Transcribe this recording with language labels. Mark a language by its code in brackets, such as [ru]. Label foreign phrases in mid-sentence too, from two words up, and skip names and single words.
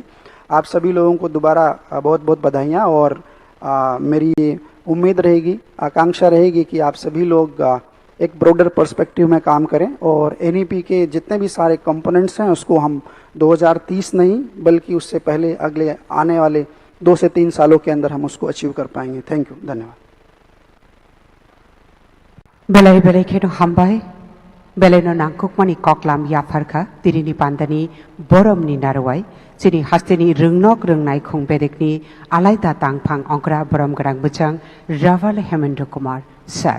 [hi] आप सभी लोगों को दोबारा बहुत बहुत बधाइयाँ, और मेरी ये उम्मीद रहेगी, आकांक्षा रहेगी कि आप सभी लोग एक [en] broader perspective [hi] में काम करें, और एनईपी के जितने भी सारे कंपोनेंट्स हैं उसको हम 2030 नहीं बल्कि उससे पहले अगले आने वाले 2 से 3 सालों के अंदर हम उसको अचीव कर पाएंगे। [en] thank you, धन्यवाद। [trp] Belai belai keno hambai, belai no nangkukmani koklam yafarka, tirini pandani borom ni narwai, sini hasteni rungnok rungnai khung bedekni alaida tangpang ongkra borom grang bujang Raval Hemendra Kumar sir.